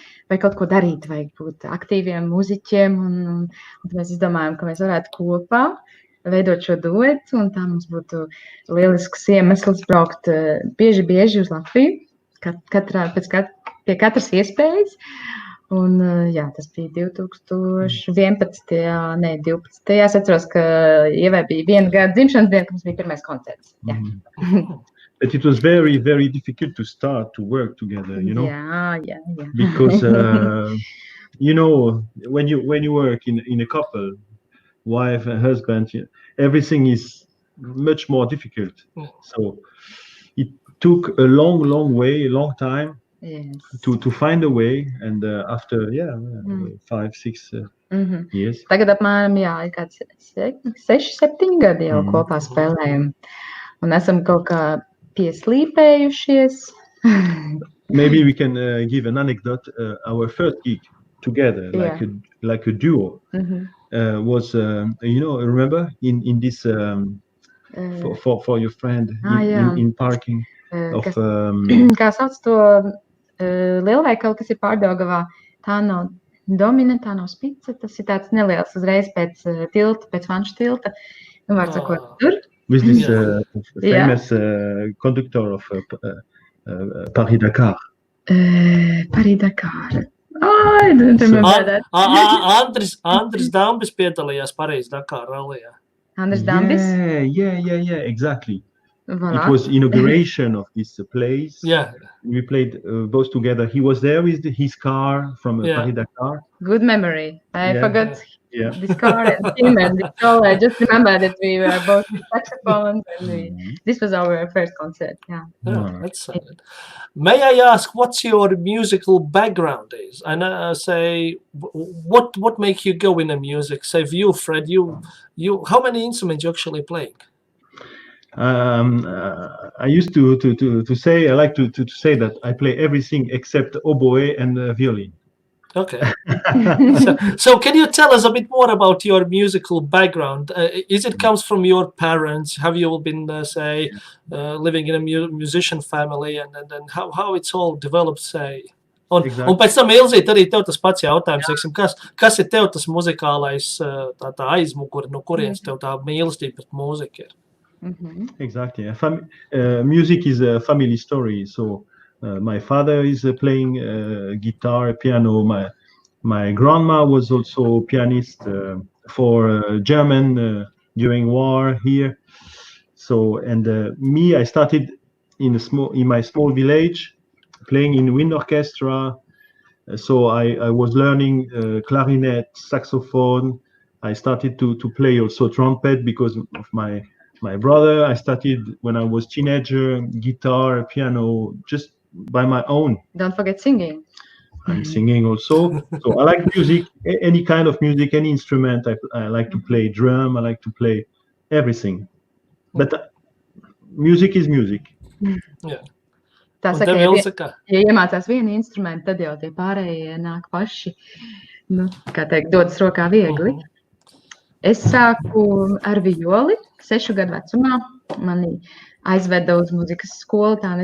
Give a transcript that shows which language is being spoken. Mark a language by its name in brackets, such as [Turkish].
[Latvian] vai kaut ko darīt, vajag būt aktīviem muziķiem, un tad mēs izdomājām, ka mēs varētu kopā veidot šo duetu, un tā mums būtu lielisks iemesls braukt bieži uz Latviju, pie katras iespējas. Un, jā, tas bija 2011. Ne, 12. Es atceros, ka Ievai bija 1 gada dzimšanas diena, kad mums bija pirmais koncerts. Jā. [English] But it was very, very difficult to start to work together, you know? Yeah. Because, you know, when you work in a couple, wife and husband, everything is much more difficult. So it took a long time. Yes. To find a way, and after 5-6 years. [Latvian] Tagad apmēram, jā, ir kāds 6-7 gadi jau kopā spēlējam. Un esam kaut kā pieslīpējušies. [English] Maybe we can give an anecdote. Our first gig together, like a duo, was, you know, remember in this for your friend in parking of. [Latvian] Kā sauc to lielveikalu, kas ir Pārdaugavā, tā nav Domina, tā nav Spice, tas ir tāds neliels uzreiz pēc tilta, pēc Vanšu tilta. Nu, var sakot, tur. [English] With this famous conductor of Paris-Dakar. Paris-Dakar. I don't remember that. [Latvian] Andris Dambis piedalījās Paris-Dakar rallijā. Andris Dambis? [English] Yeah, exactly. [French] Voilà. [English] It was inauguration of this place. Yeah. We played both together. He was there with his car from Paris-Dakar. Good memory. I forgot Yeah. this car and him and this all. I just remember that we were both saxophones and this was our first concert. Yeah. That's solid. May I ask what's your musical background is? And say what make you go in the music? Say you, Fred, you how many instruments you actually playing? I used to say, I like to say that I play everything except oboe and violin. Okay. So can you tell us a bit more about your musical background? Is it comes from your parents? Have you been, living in a musician family? And then how it's all developed, say? [Latvian] Un pēc tam, Ilzīt, arī tev tas pats jautājums, kas ir tev tas muzikālais tā aizmuguri, no kurienes tev tā mīlestība pret mūziku ir? [English] Exactly. Music is a family story. So my father is playing guitar, piano. My grandma was also pianist for German during war here. So me, I started in my small village playing in wind orchestra. So I was learning clarinet, saxophone. I started to play also trumpet because of my brother. I started when I was teenager, guitar, piano, just by my own. Don't forget singing. I'm singing also. So I like music, any kind of music, any instrument. I like to play drum. I like to play everything. But music is music. Yeah. [Latvian] Tā saka, ja iemācās vienu instrumentu, tad jau tie pārējie nāk paši, kā teikt, dodas rokā viegli. Es sāku ar violi 6 gadu vecumā. Mani aizveda uz muzikas skolu.